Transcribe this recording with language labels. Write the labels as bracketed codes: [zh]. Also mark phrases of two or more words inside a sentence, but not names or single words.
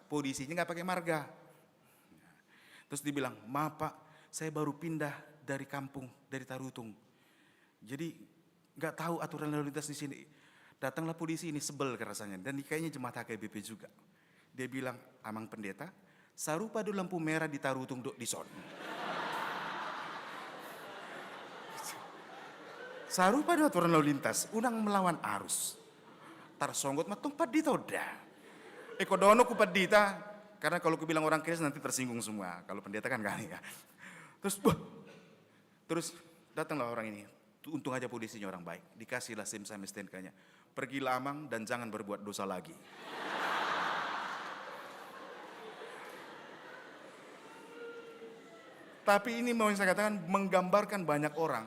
[id] Polisinya nggak pakai marga. Terus dibilang, maaf Pak, saya baru pindah dari kampung, dari Tarutung. Jadi nggak tahu aturan lalu lintas di sini. Datanglah polisi ini, sebel rasanya. Dan kayaknya jemaat HKBP juga. Dia bilang, [bbc] Amang pendeta, sarupa do lampu merah di Tarutung dok di son. Sarupa do aturan lalu lintas, unang melawan arus. Tarsonggot matong padita udah. Eko dono ku padita, [id] karena kalau ku bilang orang Kristen nanti tersinggung semua. Kalau pendeta kan gak ya. Terus datanglah orang ini. Untung aja polisinya orang baik. Dikasihlah SIM sama STNK-nya. Pergilah Amang dan jangan berbuat dosa lagi. Tapi ini mau saya katakan menggambarkan banyak orang.